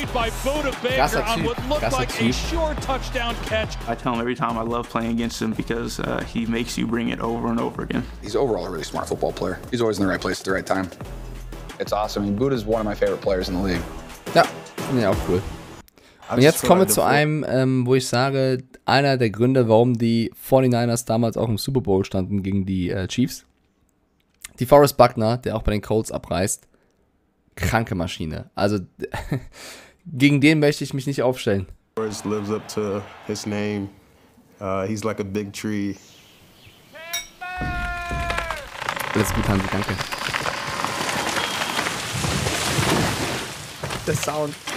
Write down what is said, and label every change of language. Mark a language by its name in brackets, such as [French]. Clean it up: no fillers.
[English] By Buda Baker on what looked like a sure touchdown catch. I tell him every time I love playing against him, because he makes you bring it over and over again. He's overall a really smart football player. He's always in the right place at the right time. It's awesome. I mean, Buda's one of my favorite players in the league. [German] Ja, finde ich auch cool. Und jetzt kommen wir zu einem, wo ich sage, einer der Gründe, warum die 49ers damals auch im Super Bowl standen gegen die Chiefs. Die Forrest Buckner, der auch bei den Colts abreißt, kranke Maschine. Also gegen den möchte ich mich nicht aufstellen. [English] Forrest lives up to his name. He's like a big tree. [German] Alles gut, Hansi, danke. Der Sound.